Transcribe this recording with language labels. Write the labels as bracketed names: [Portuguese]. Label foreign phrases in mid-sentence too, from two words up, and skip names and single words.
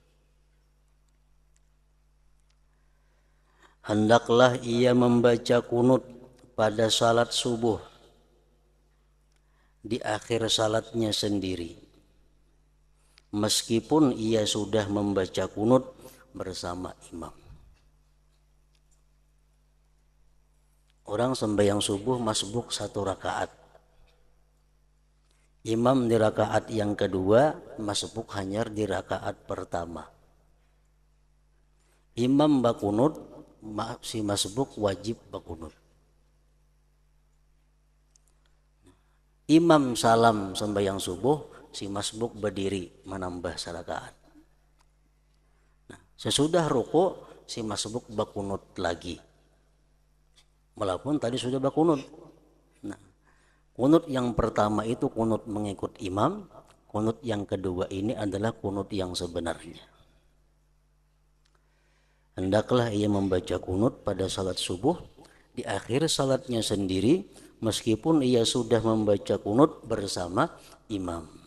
[Indonesian] Hendaklah ia membaca kunut pada salat subuh di akhir salatnya sendiri, meskipun ia sudah membaca kunut bersama imam. Orang sembahyang subuh masbuk satu rakaat, imam di rakaat yang kedua, masbuk hanya di rakaat pertama. Imam bakunut, si masbuk wajib bakunut. Imam salam sembahyang subuh, si masbuk berdiri menambah serakaat. Nah, sesudah ruku si masbuk bakunut lagi. Walaupun tadi sudah bakunut. Nah, kunut yang pertama itu kunut mengikut imam, kunut yang kedua ini adalah kunut yang sebenarnya. Hendaklah ia membaca kunut pada salat subuh di akhir salatnya sendiri meskipun ia sudah membaca kunut bersama imam.